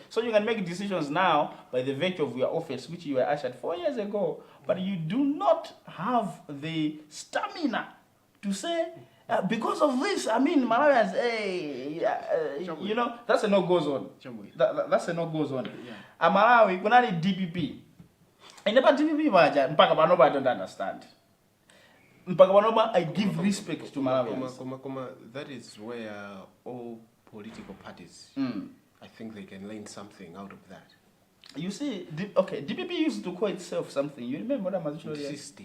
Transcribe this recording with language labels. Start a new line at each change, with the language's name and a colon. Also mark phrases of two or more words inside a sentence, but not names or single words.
English: So you can make decisions now by the virtue of your office, which you were ushered 4 years ago, but you do not have the stamina to say, because of this, I mean, Malawians, you know, that's a no-go zone. That's a no-go zone. Yeah.
Nyanja: Malawi, kunali DPP.
English: And never DPP,
Nyanja: mpaka panoba
English: I don't understand.
Nyanja: Mpaka panoba
English: I give respect to Malawians. That is where all political parties, I think they can learn something out of that. You see, DPP used to call itself something. You remember that system.